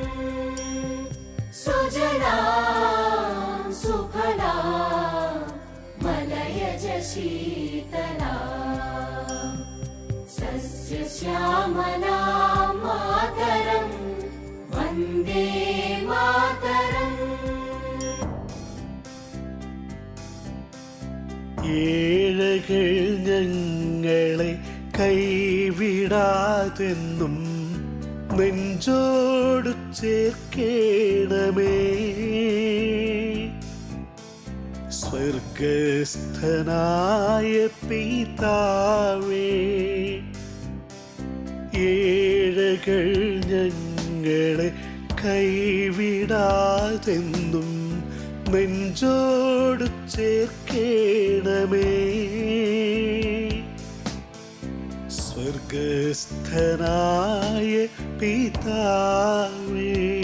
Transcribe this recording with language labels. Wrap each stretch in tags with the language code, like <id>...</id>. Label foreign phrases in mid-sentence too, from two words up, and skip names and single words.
<sa>सुजला सुफला मलयज शीतला सस्यश्यामला मातरम् वन्दे मातरम्</sa> <ml>ഏഴകൾ ഞങ്ങളെ കൈവിടാതെന്നും നെഞ്ചോടു ചേർക്കേണമേ സ്വർഗസ്ഥനായ പിതാവേ ഏഴകൾ ഞങ്ങളെ കൈവിടാതെന്നും നെഞ്ചോടു ചേർക്കേണമേ സ്വർഗസ്ഥനായ പിതാവേ</ml>